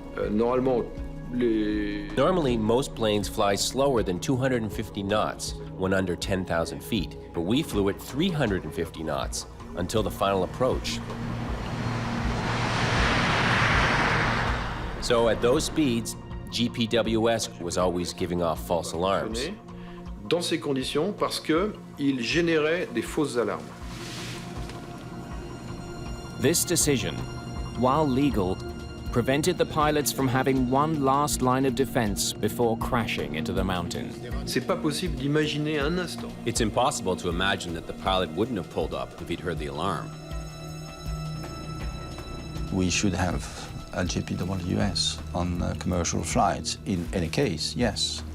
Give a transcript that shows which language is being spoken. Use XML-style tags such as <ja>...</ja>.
<en>Normally, most planes fly slower than 250 knots when under 10,000 feet, but we flew at 350 knots until the final approach. So at those speeds, GPWS was always giving off false alarms.</en> <fr>Dans ces conditions, parce qu'il générait des fausses alarmes.</fr> <en>This decision, while legal, prevented the pilots from having one last line of defense before crashing into the mountain.</en> <fr>C'est pas possible d'imaginer un instant.</fr> <en>It's impossible to imagine that the pilot wouldn't have pulled up if he'd heard the alarm. We should have a GPWS on commercial flights in any case, yes.</en>